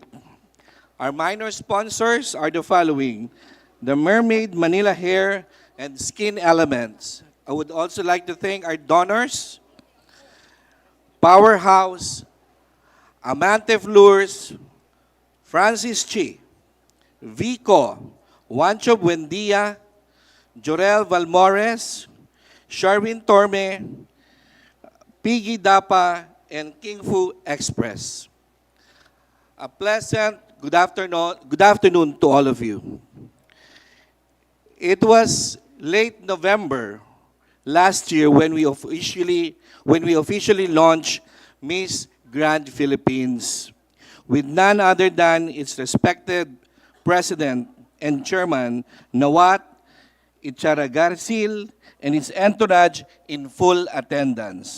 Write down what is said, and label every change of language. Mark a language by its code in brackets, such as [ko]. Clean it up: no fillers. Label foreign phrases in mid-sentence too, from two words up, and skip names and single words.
[en] Our minor sponsors are the following: the Mermaid Manila Hair and Skin Elements. I would also like to thank our donors, Powerhouse, Amante Floors, Francis Chi, Vico, Juancho Buendia, Jorel Valmores, Sharwin Torme, Piggy Dapa, and King Fu Express. A pleasant good afternoon to all of you. It was late November last year when we officially launched Miss Grand Philippines with none other than its respected President and Chairman Nawat Icharagasil and its entourage in full attendance.